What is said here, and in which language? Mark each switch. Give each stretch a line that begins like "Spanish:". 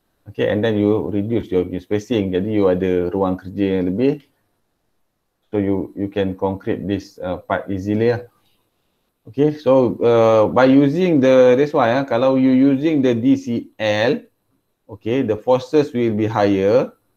English: Okay, and then you reduce your spacing.
Indonesian: Jadi you ada ruang kerja yang lebih.
English: So you can concrete this part easily lah. Okay, so by using this one,
Indonesian: kalau
English: you using the DCL, okay, the forces will be higher.